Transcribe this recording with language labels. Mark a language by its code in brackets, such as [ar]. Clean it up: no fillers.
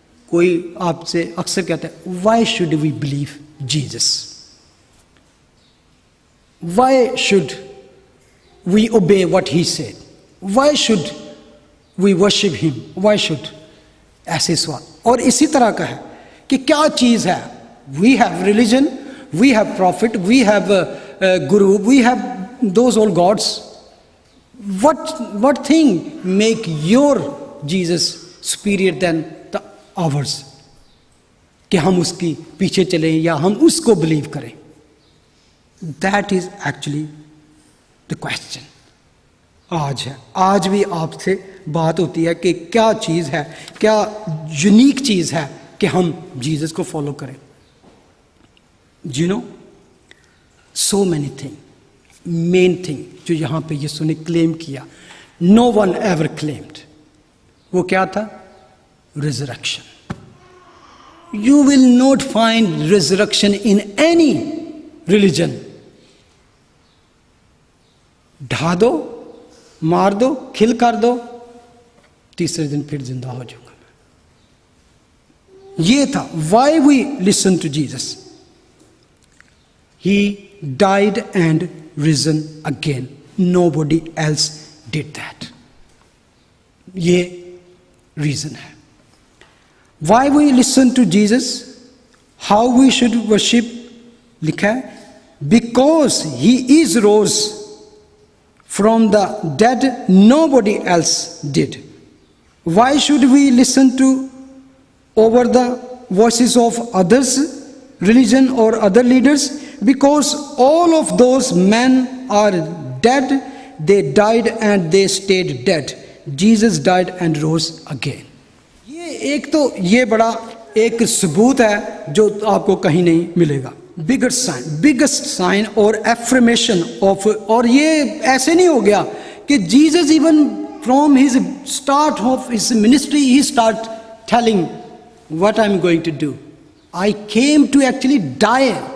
[hi] कोई आपसे अक्सर कहता है [en] why should we believe Jesus, why should we obey what he said, why should we worship him, why should, [hi] ऐसे सवाल। और इसी तरह का है कि क्या चीज़ है, [en] We have religion, we have prophet, we have guru, we have those old gods. What thing make your Jesus superior than the ours? [hi] कि हम उसकी पीछे चलें या हम उसको बिलीव करें? [en] That is actually the question. [hi] आज है, आज भी आपसे बात होती है कि क्या चीज़ है, क्या यूनिक चीज़ है कि हम जीसस को फॉलो करें। [en] You know, so many things. Main thing [hi] जो यहाँ पे यीशु ने क्लेम किया, [en] no one ever claimed, [hi] वो क्या था? Resurrection. [en] You will not find resurrection in any religion. [hi] ढा दो, मार दो, खिल कर दो, तीसरे दिन फिर जिंदा हो जाऊंगा मैं। ये था [en] Why we listen to Jesus. He died and risen again. Nobody else did that. [hi] ये reason है. [en] Why we listen to Jesus? How we should worship? [hi] लिखा है [en] because he is rose from the dead. Nobody else did. Why should we listen to over the voices of others, religion or other leaders? Because all of those men are dead. They died and they stayed dead. Jesus died and rose again. [hi] ये बड़ा एक सबूत है जो आपको कहीं नहीं मिलेगा। [en] biggest sign और affirmation of, [hi] और ये ऐसे नहीं हो गया कि [en] Jesus even from his start of his ministry he start telling what I am going to do, I came to actually die.